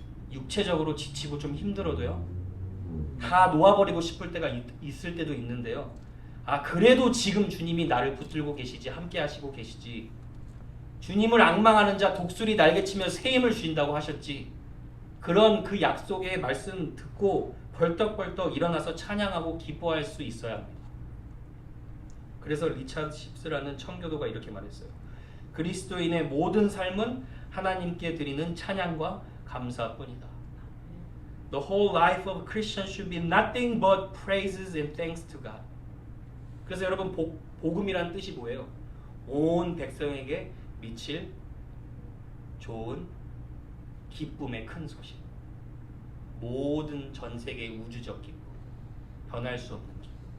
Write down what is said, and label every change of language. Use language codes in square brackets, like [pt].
[ko] 육체적으로 지치고 좀 힘들어도요 다 놓아버리고 싶을 때가 있을 때도 있는데요 그래도 지금 주님이 나를 붙들고 계시지 함께 하시고 계시지 주님을 앙망하는 자 독수리 날개치며 새 힘을 주신다고 하셨지 그런 그 약속의 말씀 듣고 벌떡벌떡 일어나서 찬양하고 기뻐할 수 있어야 합니다. 그래서 리차드 십스라는 청교도가 이렇게 말했어요. 그리스도인의 모든 삶은 하나님께 드리는 찬양과 감사뿐이다. [en] The whole life of a Christian should be nothing but praises and thanks to God. [ko] 그래서 여러분 복음이란 뜻이 뭐예요? 온 백성에게 미칠 좋은 기쁨의 큰 소식. 모든 전 세계의 우주적 기쁨. 변할 수 없는 기쁨.